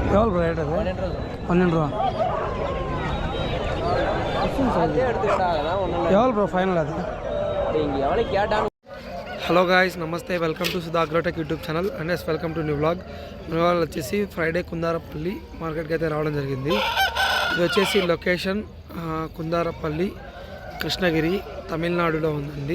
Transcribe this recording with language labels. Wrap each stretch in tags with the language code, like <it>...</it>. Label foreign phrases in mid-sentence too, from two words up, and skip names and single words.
<ta>எவ்வளோ ப்ரோ ரேட் அது? 12 ரூபா. எவ்வளோ ப்ரோ ஃபைனல் அது?</ta> <te>హలో గాయస్, నమస్తే.</te> <en>welcome to Sudha Agrotech YouTube channel and yes welcome to new vlog. new vlog</en> <te>వచ్చేసి ఫ్రైడే కుందారపల్లి మార్కెట్కి అయితే రావడం జరిగింది. ఇది వచ్చేసి లొకేషన్ కుందారపల్లి, కృష్ణగిరి, తమిళనాడులో ఉందండి.</te>